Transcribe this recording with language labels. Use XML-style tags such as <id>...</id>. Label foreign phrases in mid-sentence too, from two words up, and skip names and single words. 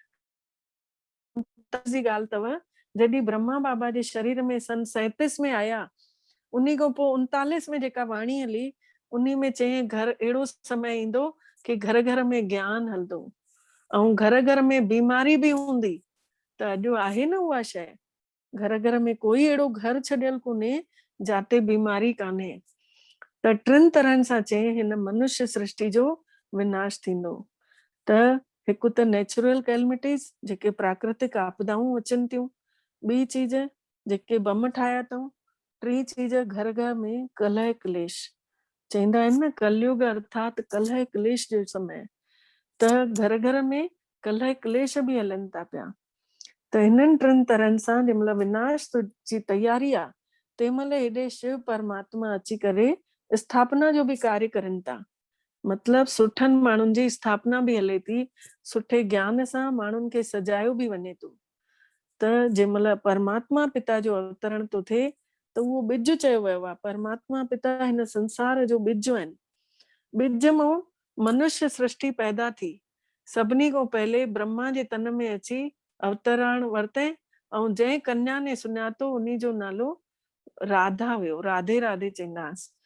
<sd>जी ॻाल्हि अथव, जॾहिं ब्रह्मा बाबा जे शरीर में सन 37 में आया, उन्ही खां पोइ 39 में जेका वाणी हली, उन्ही में चई घर अहिड़ो समय ईंदो कि घर घर में ज्ञान हलंदो ऐं घर घर में बीमारी बि हूंदी। त अॼु आहे न उहा शइ, घर घर में कोई अहिड़ो घर छॾियल कोन्हे जाते बीमारी कान्हे। त टिनि तरहनि सां चई हिन मनुष्य सृष्टि जो विनाश थींदो। त हिकु त</sd> <en>natural calamities,</en> <sd>जेके प्राकृतिक आपदाऊं अचनि थियूं, ॿी चीज जेके बम ठाहिया अथऊं, टी चीज घर घर में कलह क्लेश। चईंदा आहिनि न कलयुग अर्थात कलह क्लेश जो समय, त घर घर में कलह क्लेश बि हलनि था पिया। त हिननि टिनि तरहनि सां जंहिंमहिल विनाश जी तयारी आहे, तंहिंमहिल हेॾे शिव परमात्मा अची करे स्थापना जो बि कार्य करनि था। मतलब सुठनि माण्हुनि जी स्थापना बि हले थी, सुठे ज्ञान सां माण्हुनि खे सजायो बि वञे थो। त जंहिंमहिल परमात्मा पिता जो अवतरण थो थिए, त उहो ॿिज चयो वियो आहे। परमात्मा पिता हिन संसार जो ॿिज आहिनि। ॿिज मां मनुष्य सृष्टि पैदा थी। सभिनी खां पहले ब्रह्मा जे तन में अची अवतरण वरितई, ऐं जंहिं कन्या ने सुञातो उन्ही जो नालो राधा हुयो, राधे राधे चईंदासीं।</sd>